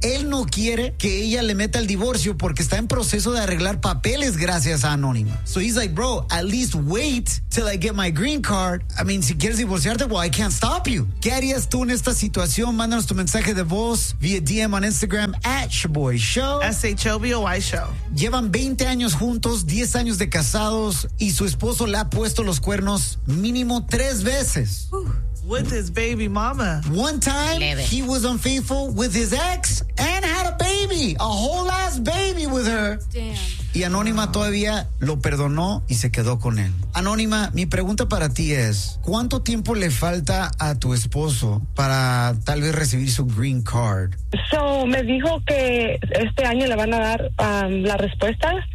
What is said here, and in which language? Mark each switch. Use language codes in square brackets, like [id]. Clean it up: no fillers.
[es] Él no quiere que ella le meta el divorcio porque está en proceso de arreglar papeles gracias a Anónima. [en] So he's like, bro, at least wait till I get my green card. I mean, [es] si quieres divorciarte, [en] well, I can't stop you. [es] ¿Qué harías tú en esta situación? Mándanos tu mensaje de voz vía [en] DM on Instagram at [es] Shaboy Show. [en] S-H-O-B-O-Y Show. [es] Llevan 20 años juntos, 10 años de casados, y su esposo le ha puesto los cuernos mínimo 3 veces. [en] With his baby mama. One time, he was unfaithful with his ex and had a baby, a whole ass baby with her. Damn. [es] Y Anónima todavía lo perdonó y se quedó con él. Anónima, mi pregunta para ti es, ¿cuánto tiempo le falta a tu esposo para tal vez recibir su green card? So, me dijo que este año le van a dar la respuesta.